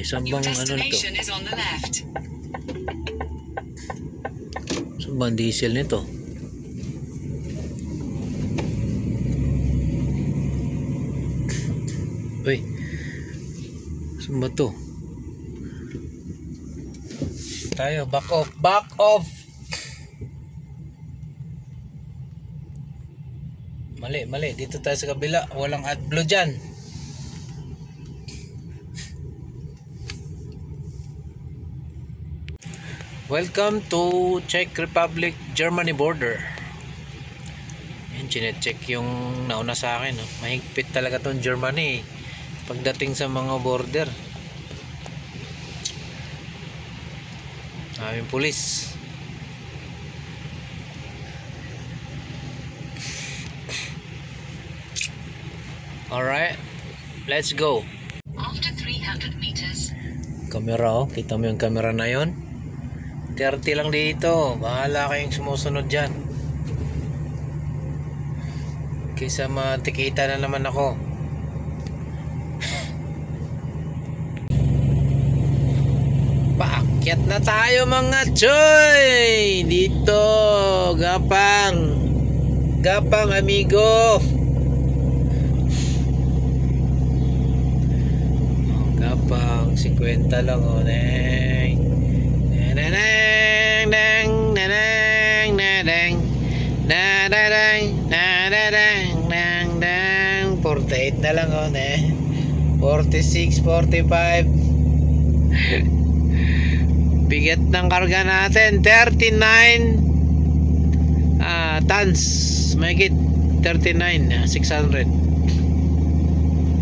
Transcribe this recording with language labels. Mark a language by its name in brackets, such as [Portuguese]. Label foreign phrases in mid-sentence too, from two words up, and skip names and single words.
[Filipino] Sambang to? Sambang diesel nito. Uy. Samba to? Tayo, [English] back off. Back off. [Filipino] Mali, mali. Dito tayo sa kabila. Walang AdBlue dyan. [English] Welcome to Czech Republic, Germany border. [Filipino] Yan, chinecheck yung nauna sa akin. Mahigpit talaga tong Germany pagdating sa mga border. Aming pulis. [English] Alright, let's go. After 300 meters. [Filipino] Kamera, kita mo yung kamera na yon? 30 lang dito. Bahala kayong sumusunod dyan. Kaysa matikita na naman ako. Paakyat na tayo mga choy. Dito, gapang. Gapang amigo. Gapang 50 lang o. Neng. Nanang nang nanang nanang nanang nanang nanang 48 na lang o. 46, 45. Bigat ng karga natin 39 tons, mahigit 39, 600.